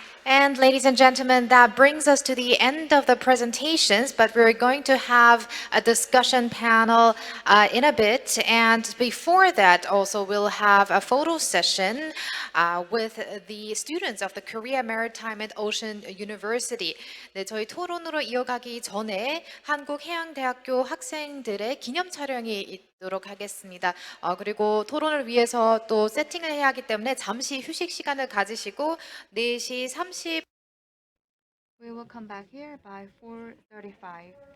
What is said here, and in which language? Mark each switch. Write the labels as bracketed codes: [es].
[en] And ladies and gentlemen, that brings us to the end of the presentations, but we're going to have a discussion panel in a bit. And before that, also, we'll have a photo session with the students of the Korea Maritime and Ocean University. [ko] 네, 저희 토론으로 이어가기 전에 한국해양대학교 학생들의 기념 촬영이 있도록 하겠습니다. 그리고 토론을 위해서 또 세팅을 해야 하기 때문에 잠시 휴식 시간을 가지시고 4시 30 [en] We will come back here by 4:35.